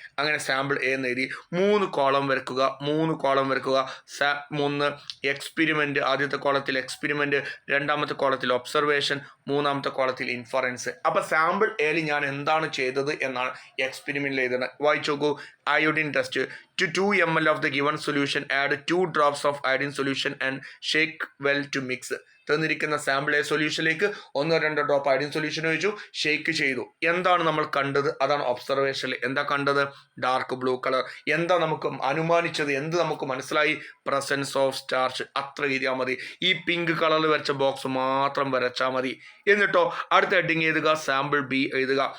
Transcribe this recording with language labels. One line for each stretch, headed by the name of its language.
Malayalam: അങ്ങനെ sample A എന്ന് എഴുതി 3 കോളം വരക്കുക. 3 കോളം വരക്കുക. 3 എക്സ്പെരിമെൻറ്റ്. ആദ്യത്തെ കോളത്തിൽ എക്സ്പെരിമെൻറ്റ്, രണ്ടാമത്തെ കോളത്തിൽ ഒബ്സർവേഷൻ, മൂന്നാമത്തെ കോളത്തിൽ ഇൻഫറൻസ്. അപ്പോൾ സാമ്പിൾ എയിൽ ഞാൻ എന്താണ് ചെയ്തത് എന്നാണ് എക്സ്പെരിമെൻറ്റിൽ എഴുതുന്നത്. വായിച്ചു നോക്കൂ. Iodine test.
English: To 2 ml of the given solution, add 2 drops of iodine solution and shake well to mix.
Malayalam: തന്നിരിക്കുന്ന sample A സൊല്യൂഷനിലേക്ക് 1-2 drop iodine solution ഒഴിച്ചു, ഷേക്ക് ചെയ്തു. എന്താണ് നമ്മൾ കണ്ടത്? അതാണ് ഒബ്സർവേഷനിൽ എന്താ കണ്ടത്? Dark blue colour. എന്താ നമുക്ക് അനുമാനിച്ചത്? എന്ത് നമുക്ക് മനസ്സിലായി? Presence of starch. അത്ര എഴുതിയാൽ മതി. ഈ പിങ്ക് കളറിൽ വരച്ച ബോക്സ് മാത്രം വരച്ചാൽ മതി. എന്നിട്ടോ അടുത്ത ഹെഡിങ് എഴുതുക, സാമ്പിൾ ബി എഴുതുക.